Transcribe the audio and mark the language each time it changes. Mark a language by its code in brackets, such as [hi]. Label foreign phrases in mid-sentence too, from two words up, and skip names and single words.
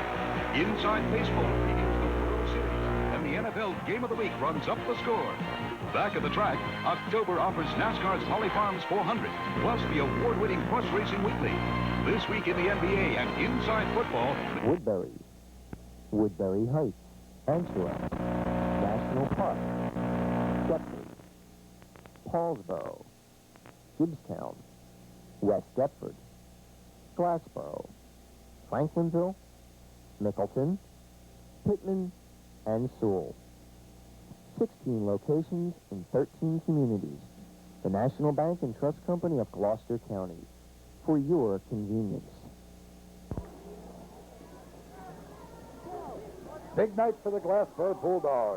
[en] Inside Baseball begins the World Series, and the NFL Game of the Week runs up the score. Back at the track, October offers NASCAR's Holly Farms 400, plus the award-winning Cross Racing Weekly. This week in the NBA and Inside Football... Woodbury, Woodbury Heights, Anchorage, National Park, Deptford, Paulsboro, Gibbstown, West Deptford, Glassboro, Franklinville, Mickleton, Pittman, and Sewell. 16 locations in 13 communities. The National Bank and Trust Company of Gloucester County. For your convenience. Big night for the Glassboro Bulldogs.